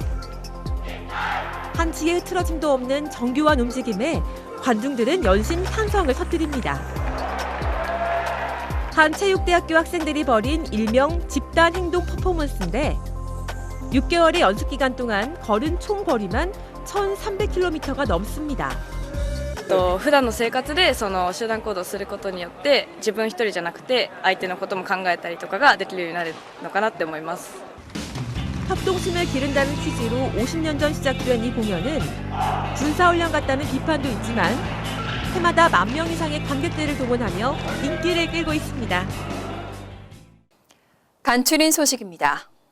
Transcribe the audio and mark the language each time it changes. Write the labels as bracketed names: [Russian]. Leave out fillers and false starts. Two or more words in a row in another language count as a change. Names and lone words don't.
[Korean] 한치의 흐트러짐도 없는 정교한 움직임에 관중들은 연신 탄성을 터뜨립니다. 한 체육대학교 학생들이 벌인 일명 집단 행동 퍼포먼스인데 6개월의 연습 기간 동안 걸은 총 거리만 1,300km가 넘습니다. [Japanese] 普段の生活でその集団行動することによって自分一人じゃなくて相手のことも考えたりとかができるようになるのかなって思います。 [Korean] 협동심을 기른다는 취지로 50년 전 시작된 이 공연은 군사훈련 같다는 비판도 있지만 해마다 10,000명 이상의 관객들을 동원하며 인기를 끌고 있습니다. 간추린 소식입니다.